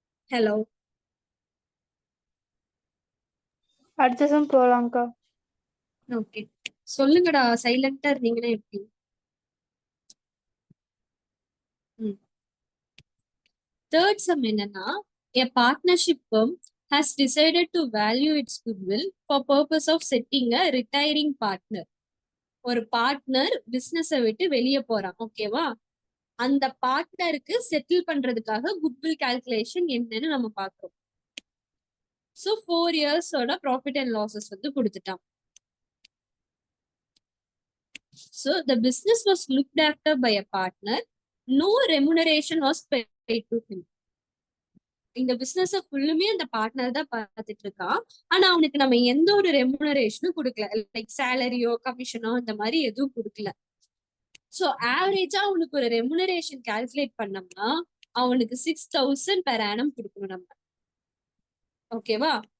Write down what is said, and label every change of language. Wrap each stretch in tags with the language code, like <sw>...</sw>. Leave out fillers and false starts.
<ta>Hello, அடுத்த some போலாம்க்கா. Okay. சொல்லுங்கடா, சைலண்டா இருந்தீங்கன்னா எப்படி? தேர்ட் சம் என்னன்னா,</ta> <en>a partnership firm has decided to value its goodwill for purpose of setting a retiring partner.</en> <ta>ஒரு பார்ட்னர் பிசினஸ விட்டு வெளியே போறான். ஓகேவா? அந்த பார்ட்னருக்கு செட்டில் பண்றதுக்காக குட்வில் கால்குலேஷன் என்னன்னு நம்ம பார்க்கிறோம். ஸோ 4 இயர்ஸோட ப்ராஃபிட் அண்ட் லாசஸ் வந்து கொடுத்துட்டான்.</ta> <en>So the business was looked after by a partner. No remuneration was paid to him.</en> <ta>இந்த பிசினஸ் ஃபுல்லுமே அந்த பார்ட்னர் தான் பார்த்துட்டு இருக்கான். ஆனா அவனுக்கு நம்ம எந்த ஒரு ரெமுனரேஷனும் கொடுக்கல, லைக் சேலரியோ கமிஷனோ இந்த மாதிரி எதுவும் கொடுக்கல. ஸோ ஆவரேஜா அவனுக்கு ஒரு ரெமுனரேஷன் கால்குலேட் பண்ணோம்னா அவனுக்கு 6,000 per annum கொடுக்கணும் நம்ம. ஓகேவா?</ta>